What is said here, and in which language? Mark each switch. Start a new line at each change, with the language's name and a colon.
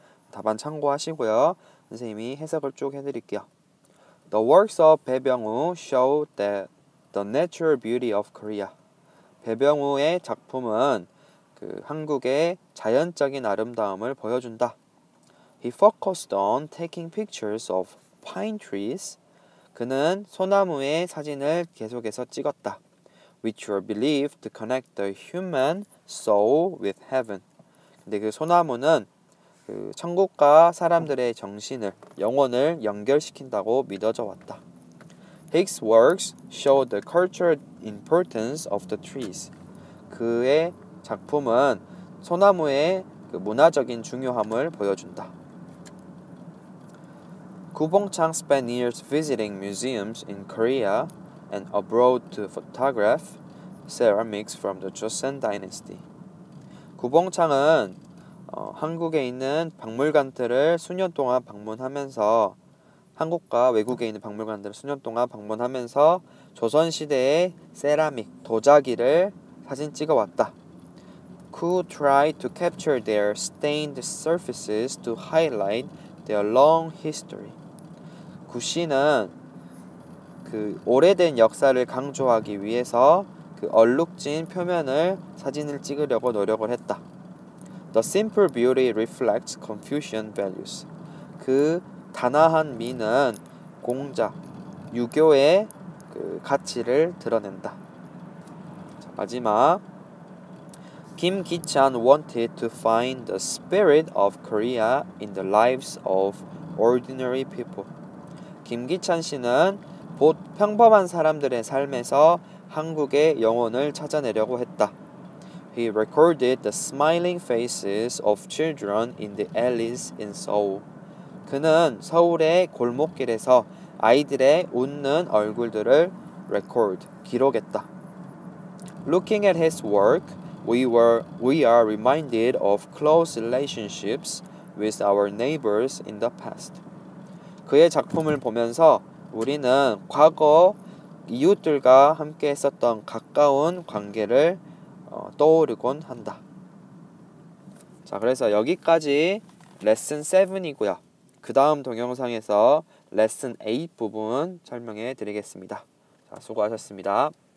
Korean: 답안 참고하시고요. 선생님이 해석을 쭉 해드릴게요.
English: The works of 배병우 show the natural beauty of Korea.
Korean: 배병우의 작품은 한국의 자연적인 아름다움을 보여준다.
English: He focused on taking pictures of pine trees.
Korean: 그는 소나무의 사진을 계속해서 찍었다.
English: which are believed to connect the human soul with heaven.
Korean: 근데 그 소나무는 그 천국과 사람들의 정신을, 영혼을 연결시킨다고 믿어져 왔다.
English: Hicks' works show the cultural importance of the trees.
Korean: 그의 작품은 소나무의 그 문화적인 중요함을 보여준다.
English: 구봉창 spent years visiting museums in Korea and abroad to photograph ceramics from the Joseon dynasty.
Korean: 구봉창은 한국에 있는 박물관들을 수년 동안 방문하면서 한국과 외국에 있는 박물관들을 수년 동안 방문하면서 조선시대의 세라믹, 도자기를 사진 찍어왔다.
English: Who tried to capture their stained surfaces to highlight their long history.
Korean: 구씨는 그 오래된 역사를 강조하기 위해서 그 얼룩진 표면을 사진을 찍으려고 노력을 했다.
English: The simple beauty reflects Confucian values.
Korean: 그 단아한 미는 공자, 유교의 그 가치를 드러낸다. 자, 마지막.
English: Kim Ki-chan wanted to find the spirit of Korea in the lives of ordinary people.
Korean: 김기찬 씨는 평범한 사람들의 삶에서 한국의 영혼을 찾아내려고 했다.
English: He recorded the smiling faces of children in the alleys in Seoul.
Korean: 그는 서울의 골목길에서 아이들의 웃는 얼굴들을 기록했다.
English: Looking at his work, we are reminded of close relationships with our neighbors in the past.
Korean: 그의 작품을 보면서 우리는 과거 이웃들과 함께 했었던 가까운 관계를 떠오르곤 한다. 자, 그래서 여기까지 레슨 7이고요. 그 다음 동영상에서 레슨 8 부분 설명해 드리겠습니다. 자, 수고하셨습니다.